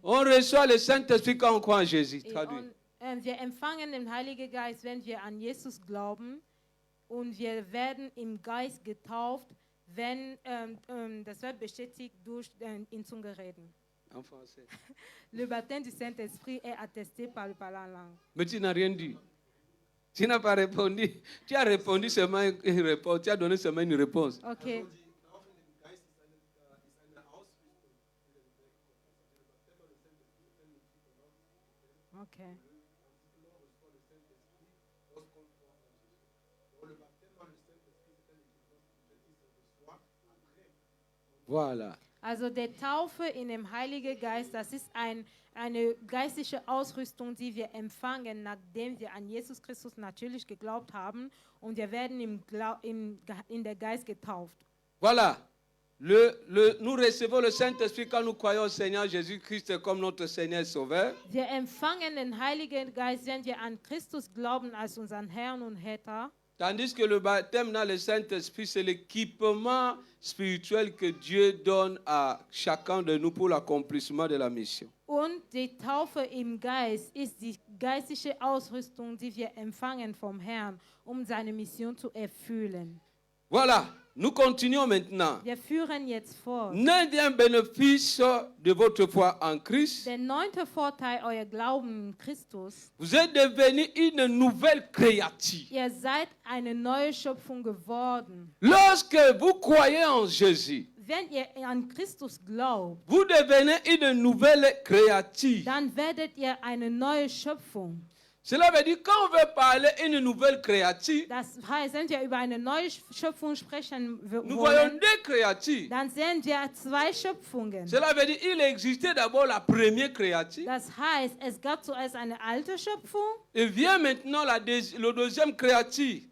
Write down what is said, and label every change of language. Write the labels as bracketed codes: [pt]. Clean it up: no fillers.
[fr] On reçoit le Saint-Esprit quand on croit en Jésus. Et Traduit. [de] wir empfangen den Heiligen Geist, wenn wir an Jesus glauben, und wir werden im Geist getauft, wenn das wird bestätigt durch in Zunge reden. [fr] En français. Le baptême du Saint-Esprit est attesté par le parler en langue. Mais tu n'as rien dit. Tu n'as pas répondu. Tu as répondu seulement une réponse. Tu as donné seulement une réponse. Okay. Okay. Voilà. [de] Also der Taufe in dem Heiligen Geist, das ist eine geistliche Ausrüstung, die wir empfangen, nachdem wir an Jesus Christus natürlich geglaubt haben, und wir werden in der Geist getauft. [fr] Voilà. Nous recevons le Saint-Esprit quand nous croyons au Seigneur Jésus-Christ comme notre Seigneur et Sauveur. [de] Wir empfangen den Heiligen Geist, wenn wir an Christus glauben als unseren Herrn und Retter. [fr] Tandis que le baptême dans le Saint-Esprit, c'est l'équipement spirituel que Dieu donne à chacun de nous pour l'accomplissement de la mission. [de] Und die Taufe im Geist ist die geistliche Ausrüstung, die wir empfangen vom Herrn, um seine Mission zu erfüllen. [fr] Voilà, nous continuons maintenant. [de] Wir führen jetzt fort. [fr] L'un des bénéfices de votre foi en Christ, [de] Der 9. Vorteil euer Glauben in Christus: [fr] vous êtes devenu une nouvelle créature. [de] Ihr seid eine neue Schöpfung geworden. [fr] Lorsque vous croyez en Jésus, [de] Wenn ihr an Christus glaubt, [fr] vous devenez une nouvelle créature. [de] dann werdet ihr eine neue Schöpfung. [fr] Cela veut dire quand on veut parler une nouvelle créature, [de] Das heißt, wenn wir über eine neue Schöpfung sprechen [fr] nous voyons [de] wollen, [fr] deux créatures. [de] dann sehen wir zwei Schöpfungen. [fr] Cela veut dire qu'il existait d'abord la première créature. [de] Das heißt, es gab zuerst eine alte Schöpfung [fr] Et vient maintenant la deuxième créature.